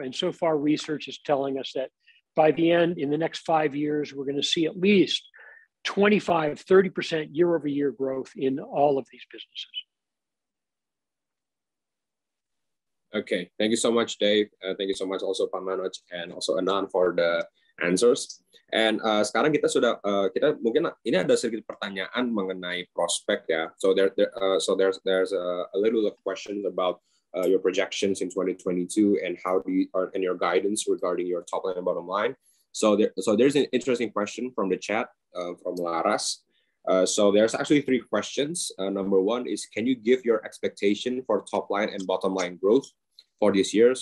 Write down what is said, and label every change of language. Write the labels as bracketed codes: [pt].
[en] And so far, research is telling us that by the end, in the next 5 years, we're going to see at least 25-30% year-over-year growth in all of these businesses. Okay, thank you so much, Dave. Thank you so much also Pak Manoj and also Anand for the answers. [id] And sekarang kita sudah kita mungkin ini ada sedikit pertanyaan mengenai prospek ya. [en] So there's a little of questions about your projections in 2022 and how do you and your guidance regarding your top line and bottom line. So there's an interesting question from the chat from Laras. So there's actually 3 questions. Number 1 is, can you give your expectation for top line and bottom line growth for this year?